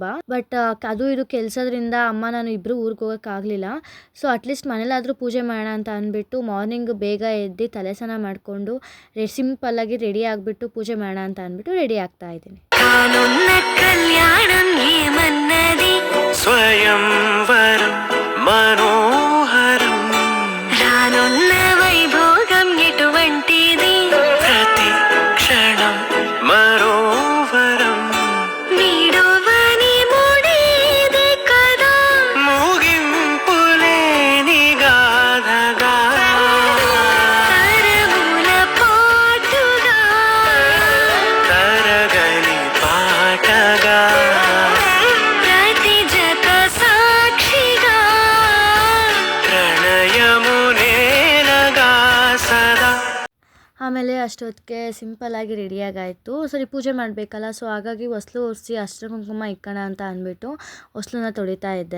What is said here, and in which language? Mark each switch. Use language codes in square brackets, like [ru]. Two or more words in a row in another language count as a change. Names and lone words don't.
[kn] ಬಟ್ ಅದು ಇದು ಕೆಲಸದ್ರಿಂದ ಅಮ್ಮ ನಾನು ಇಬ್ಬರು ಊರಿಗೆ ಹೋಗೋಕ್ಕಾಗಲಿಲ್ಲ. [en] so at least [kn] ಮನೇಲಾದರೂ ಪೂಜೆ ಮಾಡೋಣ ಅಂತ ಅಂದ್ಬಿಟ್ಟು ಮಾರ್ನಿಂಗ್ ಬೇಗ ಎದ್ದು ತಲೆ ಸ್ನಾನ ಮಾಡಿಕೊಂಡು ಸಿಂಪಲ್ಲಾಗಿ ರೆಡಿ ಆಗಿಬಿಟ್ಟು ಪೂಜೆ ಮಾಡೋಣ ಅಂತ ಅಂದ್ಬಿಟ್ಟು ರೆಡಿ ಆಗ್ತಾ ಇದ್ದೀನಿ. [te] ಸ್ವಯಂವರಂ మనోహరం రానున్న వైభోగం ఎటువంటిది ప్రతి క్షణం మరోవరం వీడువని ముడిది కదా ముగింపులేని గాథగా తరముల పాటుగా తరగని పాటగా [kn] ಆಮೇಲೆ ಅಷ್ಟೊತ್ತಿಗೆ ಸಿಂಪಲ್ಲಾಗಿ ರೆಡಿಯಾಗಾಯಿತು. ಸರಿ ಪೂಜೆ ಮಾಡಬೇಕಲ್ಲ, ಸೊ ಹಾಗಾಗಿ ಹೊಸ್ಲು ಒರೆಸಿ ಅರ್ಶಿನ ಕುಂಕುಮ ಇಕ್ಕೋಣ ಅಂತ ಅಂದ್ಬಿಟ್ಟು ಹೊಸ್ಲನ್ನ ತೊಳಿತಾ ಇದ್ದೆ.